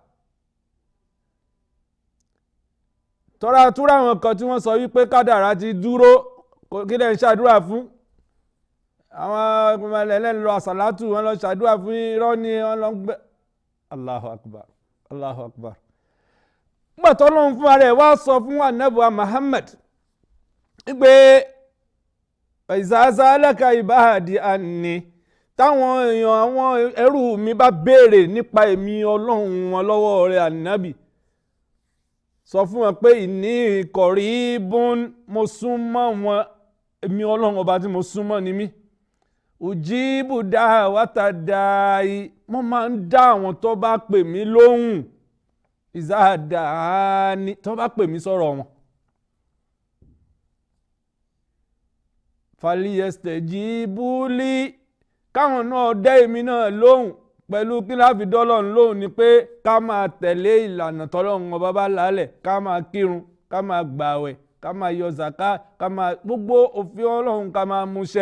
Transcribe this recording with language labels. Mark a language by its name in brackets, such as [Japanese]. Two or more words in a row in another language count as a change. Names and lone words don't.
[Yoruba] Tọ́ra túra àwọn kan tí wọ́n sọ wípé kádàrá ti dúró, kí lẹ́ ń ṣàdúrà fún? Àwọn ọmọ ẹlẹ́ni lọ àsàlátù, wọ́n lọ ṣàdúrà fún irọ́ ni wọ́n lọ gbé. [Arabic] الله أكبر الله أكبر. [Yoruba] Nígbà tó Ọlọ́run fún ara ẹ̀ wá sọ fún Ànábì Muhammad pé [Arabic] إذا سألك عبادي عني, [Yoruba] táwọn èèyàn àwọn ẹrú mi bá béèrè nípa èmi Ọlọ́run wọn lọ́wọ́ rẹ̀ Ànábì, sọ fún wọn pé [Arabic] إني قريب, [Yoruba] mo súnmọ́ wọn, èmi Ọlọ́run ọba tí mo súnmọ́ ni mí. [Arabic] أجيب دعوة الداع, [Yoruba] mo máa ń dá àwọn tó bá pè mí lóhùn. [Arabic] إذا دعان, [Yoruba] tó bá pè mí sọ̀rọ̀ wọn. [Arabic] فليستجيبوا لي, [Yoruba] káwọn náà dá èmi náà lóhùn. Pẹ̀lú kí láfi dọ́lọ́run lóhùn ni pé ká máa tẹ̀lé ìlànà tọ́lọ́run ọba bá lálẹ̀, ká máa kírun, ká máa gbààwẹ̀, ká máa yọ zàká, ká máa gbogbo òfin Ọlọ́run ká máa múṣẹ.